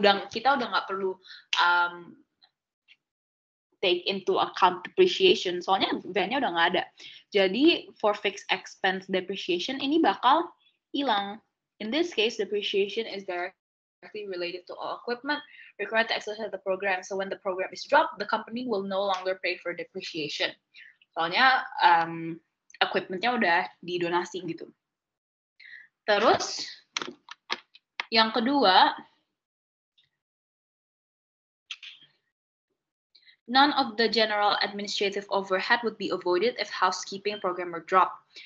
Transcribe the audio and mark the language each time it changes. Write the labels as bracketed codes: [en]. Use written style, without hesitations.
[id] Kita udah nggak perlu [en] take into account depreciation, [id] soalnya van-nya udah nggak ada. Jadi, [en] for fixed expense depreciation, [id] ini bakal hilang. [en] In this case, depreciation is directly related to all equipment required to exercise the program. So, when the program is dropped, the company will no longer pay for depreciation. [id] Soalnya, equipment-nya udah didonasi gitu. Terus, yang kedua, [en] none of the general administrative overhead would be avoided if housekeeping program were dropped.